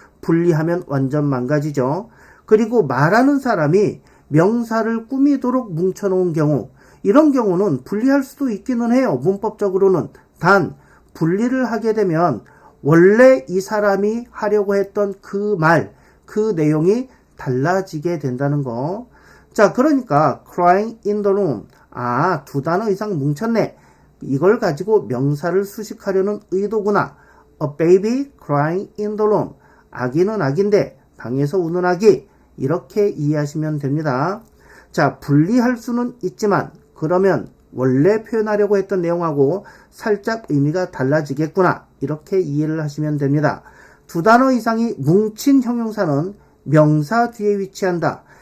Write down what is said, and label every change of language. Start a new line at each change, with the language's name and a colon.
Korean: 분리하면 완전 망가지죠. 그리고 말하는 사람이 명사를 꾸미도록 뭉쳐놓은 경우 이런 경우는 분리할 수도 있기는 해요. 문법적으로는. 단 분리를 하게 되면 원래 이 사람이 하려고 했던 그 말, 그 내용이 달라지게 된다는 거. 자, 그러니까
English: crying in the room.
Korean: 두 단어 이상 뭉쳤네. 이걸 가지고 명사를 수식하려는 의도구나.
English: A baby crying in the room.
Korean: 아기는 아기인데 방에서 우는 아기. 이렇게 이해하시면 됩니다. 자, 분리할 수는 있지만 그러면 원래 표현하려고 했던 내용하고 살짝 의미가 달라지겠구나. 이렇게 이해를 하시면 됩니다. 두 단어 이상이 뭉친 형용사는 명사 뒤에 위치한다.